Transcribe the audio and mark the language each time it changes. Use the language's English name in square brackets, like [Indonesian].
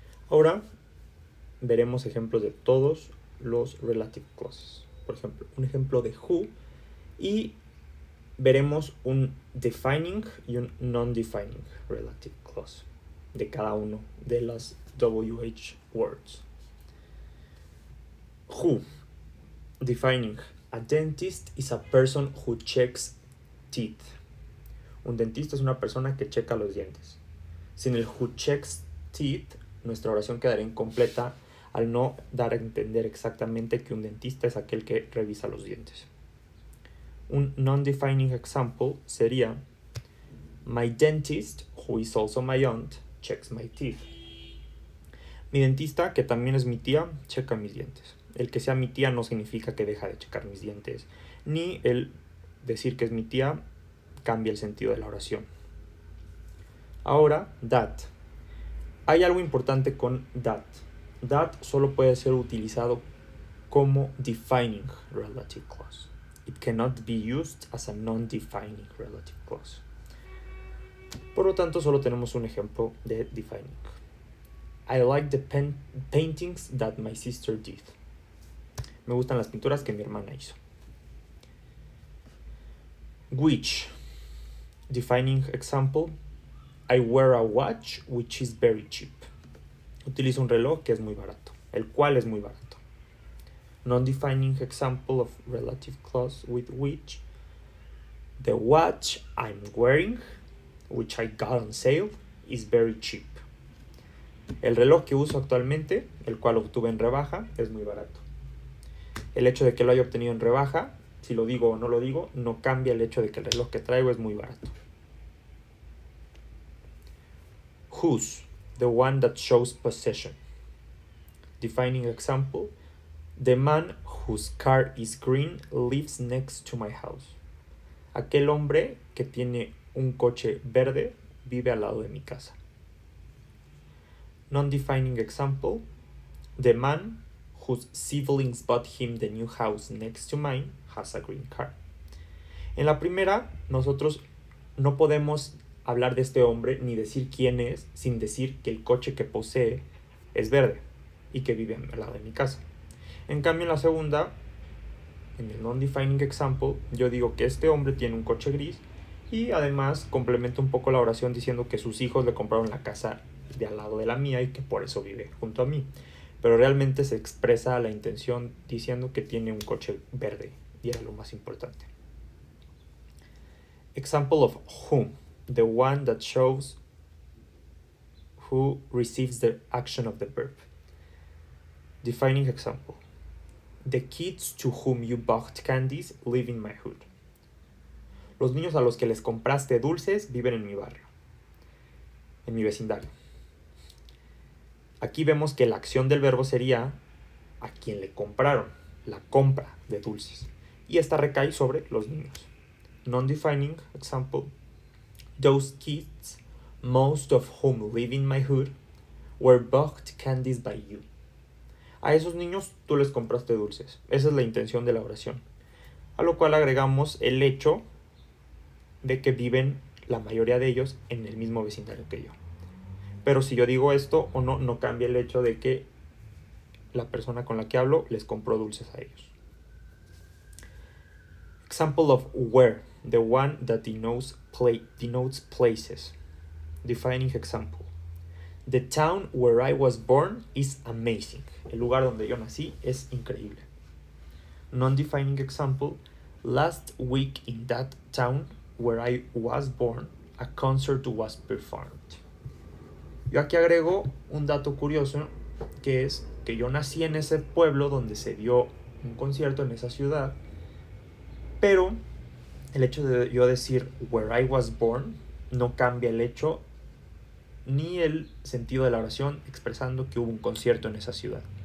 [Spanish] Ahora veremos ejemplos de todos los relative clauses. Por ejemplo, un ejemplo de who, y veremos un defining y un non-defining relative clause de cada uno de las WH words. [English] Who. Defining. A dentist is a person who checks teeth. [Spanish] Un dentista es una persona que checa los dientes. Sin el [English] who checks teeth, [Spanish] nuestra oración quedaría incompleta al no dar a entender exactamente que un dentista es aquel que revisa los dientes. Un non-defining example sería: [English] My dentist, who is also my aunt, checks my teeth. [Spanish] Mi dentista, que también es mi tía, checa mis dientes. El que sea mi tía no significa que deja de checar mis dientes, ni el decir que es mi tía cambia el sentido de la oración. Ahora, that. Hay algo importante con that. That solo puede ser utilizado como defining relative clause. [English] It cannot be used as a non-defining relative clause. [Spanish] Por lo tanto, solo tenemos un ejemplo de defining. [English] I like the paintings that my sister did. [Spanish] Me gustan las pinturas que mi hermana hizo. [English] Which. Defining example. I wear a watch which is very cheap. [Spanish] Utilizo un reloj que es muy barato, el cual es muy barato. [English] Non-defining example of relative clause with which. The watch I'm wearing, which I got on sale, is very cheap. [Spanish] El reloj que uso actualmente, el cual obtuve en rebaja, es muy barato. El hecho de que lo haya obtenido en rebaja, si lo digo o no lo digo, no cambia el hecho de que el reloj que traigo es muy barato. [English] Whose, the one that shows possession. Defining example. The man whose car is green lives next to my house. [Spanish] Aquel hombre que tiene un coche verde vive al lado de mi casa. [English] Non-defining example. The man whose siblings bought him the new house next to mine has a green car. [Spanish] En la primera, nosotros no podemos hablar de este hombre ni decir quién es sin decir que el coche que posee es verde y que vive al lado de mi casa. En cambio, en la segunda, en el non-defining example, yo digo que este hombre tiene un coche gris Y además complementa un poco la oración diciendo que sus hijos le compraron la casa de al lado de la mía y que por eso vive junto a mí. Pero realmente se expresa la intención diciendo que tiene un coche verde y era lo más importante. [English] Example of whom, the one that shows who receives the action of the verb. Defining example. The kids to whom you bought candies live in my hood. [Spanish] Los niños a los que les compraste dulces viven en mi barrio, en mi vecindario. Aquí vemos que la acción del verbo sería a quien le compraron, la compra de dulces. Y esta recae sobre los niños. Non-defining example. Those kids, most of whom live in my hood, were bought candies by you. A esos niños tú les compraste dulces. Esa es la intención de la oración. A lo cual agregamos el hecho de que viven la mayoría de ellos en el mismo vecindario que yo. Pero si yo digo esto o no, no cambia el hecho de que la persona con la que hablo les compró dulces a ellos. [English] Example of where, the one that denotes places. Defining example. The town where I was born is amazing. [Spanish] El lugar donde yo nací es increíble. [English] Non-defining example. Last week in that town where I was born, a concert was performed. [Spanish] Yo aquí agrego un dato curioso, que es que yo nací en ese pueblo donde se dio un concierto, en esa ciudad, pero el hecho de yo decir [English] where I was born [Spanish] no cambia el hecho ni el sentido de la oración expresando que hubo un concierto en esa ciudad.